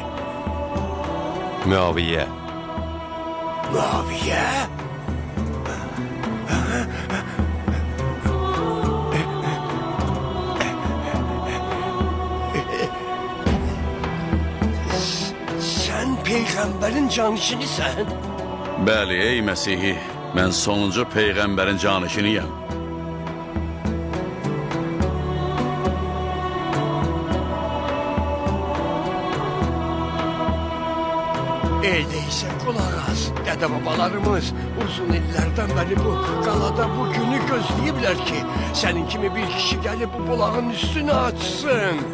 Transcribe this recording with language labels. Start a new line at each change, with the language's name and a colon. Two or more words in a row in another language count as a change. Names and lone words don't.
Turkish: Muaviye. Muaviye? Sen peygamberin canişinisən?
Azerbaijani: Bəli, ey Məsihi, mən sonuncu peyğəmbərin canişiniyəm.
Turkish: Öyleyse kulak az. Dede babalarımız uzun illerden beri
Azerbaijani: bu qalada bu günü gözləyiblər ki,
Turkish: senin kimi bir kişi gelip bu bulağın üstünü açsın.